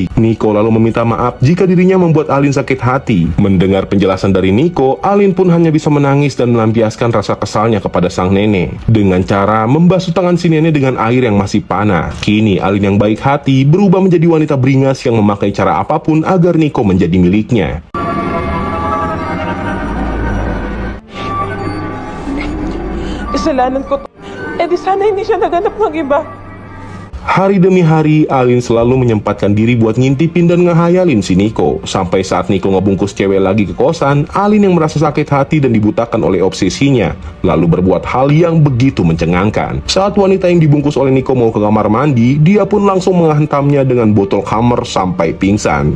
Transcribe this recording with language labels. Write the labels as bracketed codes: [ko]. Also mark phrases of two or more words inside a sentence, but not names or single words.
[id] Nico lalu meminta maaf jika dirinya membuat Alin sakit hati. Mendengar penjelasan dari Nico, Alin pun hanya bisa menangis dan melampiaskan rasa kesalnya kepada sang nenek dengan cara membasuh tangan si nenek dengan air yang masih panas. Kini Alin yang baik hati berubah menjadi wanita beringas yang memakai cara apapun agar Nico menjadi miliknya. [tl] Kasalanan ko to. Di sana hindi siya naganap ng iba. [id] Hari demi hari, Alin selalu menyempatkan diri buat ngintipin dan ngehayalin si Nico. Sampai saat Nico ngebungkus cewek lagi ke kosan, Alin yang merasa sakit hati dan dibutakan oleh obsesinya, lalu berbuat hal yang begitu mencengangkan. Saat wanita yang dibungkus oleh Nico mau ke kamar mandi, dia pun langsung menghantamnya dengan botol khamar sampai pingsan.